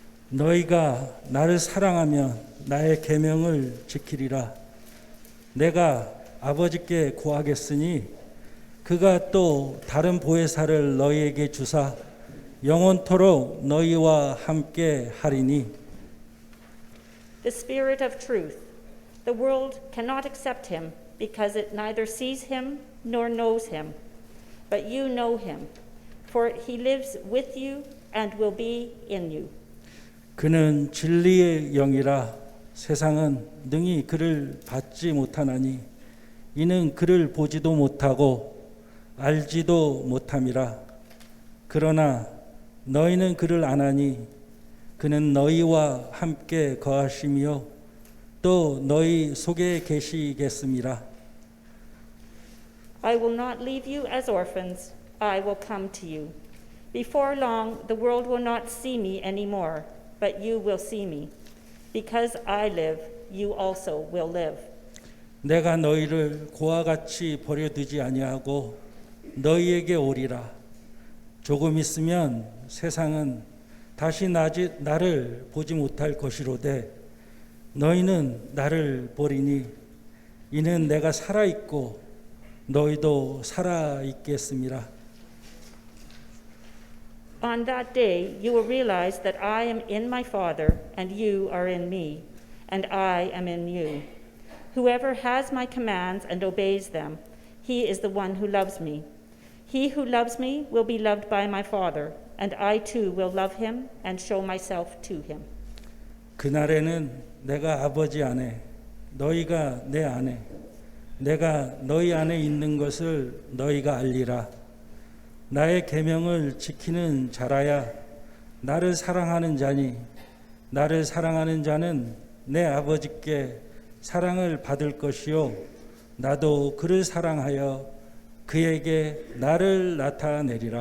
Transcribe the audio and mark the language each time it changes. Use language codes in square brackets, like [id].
[ko] 너희가 나를 사랑하면 나의 계명을 지키리라. 내가 아버지께 구하겠으니 그가 또 다른 보혜사를 너희에게 주사 영원토록 너희와 함께 하리니. [en] The Spirit of truth. The world cannot accept him because it neither sees him nor knows him. But you know him, for he lives with you and will be in you. [ko] 그는 진리의 영이라 세상은 능히 그를 받지 못하나니 이는 그를 보지도 못하고 알지도 못함이라. 그러나 너희는 그를 아나니 그는 너희와 함께 거하시며 또 너희 속에 계시겠음이라. [en] I will not leave you as orphans. I will come to you. Before long, the world will not see me anymore, but you will see me. Because I live, you also will live. [ko] 내가 너희를 고와 같이 버려두지 아니하고 너희에게 오리라. 조금 있으면 세상은 다시 나를 보지 못할 것이로되 너희는 나를 보리니 이는 내가 살아있고 너희도 살아있겠음이라. [en] On that day, you will realize that I am in my Father, and you are in me, and I am in you. Whoever has my commands and obeys them, he is the one who loves me. He who loves me will be loved by my Father, and I too will love him and show myself to him. [ko] 그날에는 내가 아버지 안에 너희가 내 안에 내가 너희 안에 있는 것을 너희가 알리라. 나의 계명을 지키는 자라야 나를 사랑하는 자니 나를 사랑하는 자는 내 아버지께 사랑을 받을 것이요 나도 그를 사랑하여 그에게 나를 나타내리라.